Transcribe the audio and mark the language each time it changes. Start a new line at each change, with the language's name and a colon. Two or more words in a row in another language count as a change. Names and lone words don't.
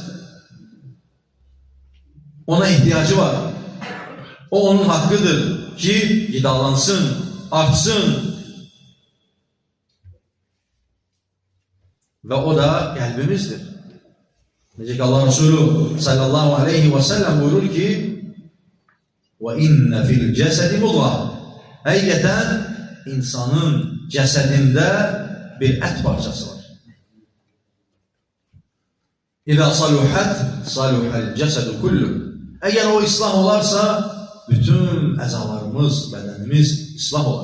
Azerbaijani: Ona ihtiyacı var. O onun haqqıdır ki, qidalansın, artsın. Və o da qəlbimizdir. Necə ki, Allah Resulü
Arabic: صلى الله عليه وسلم
Azerbaijani: buyurur ki,
Arabic: وَاِنَّ فِي الْجَسَدِ مُضْغَةً.
Azerbaijani: Həqiqətən insanın cəsədində bir ət parçası var.
Arabic: إذا صلحت صلح الجسد كله.
Azerbaijani: Əgər o islah olarsa, bütün əzalarımız, bədənimiz islah olar.